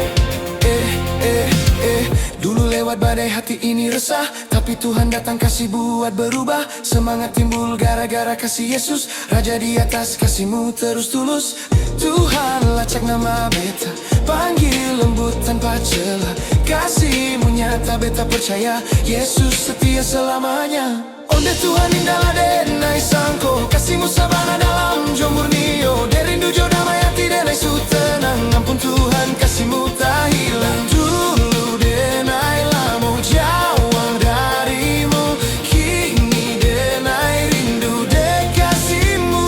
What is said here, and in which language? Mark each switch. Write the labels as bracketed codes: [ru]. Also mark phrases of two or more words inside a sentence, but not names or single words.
[id] Dulu lewat badai hati ini resah, tapi Tuhan datang kasih buat berubah. Semangat timbul gara-gara kasih Yesus, Raja di atas kasih-Mu terus tulus. Tuhan lacak nama beta, panggil lembut tanpa celah. Kasih-Mu nyata beta percaya, Yesus setia selamanya. [min] Onde Tuhan indahlah denai sangko, kasih-Mu sabana dalam jomurnio. Derindu jo damai hati denai su tenang, ampun Tuhan kasih-Mu tak hilang. Dulu denai lamo jauh darimu, kini denai rindu dek kasih-Mu.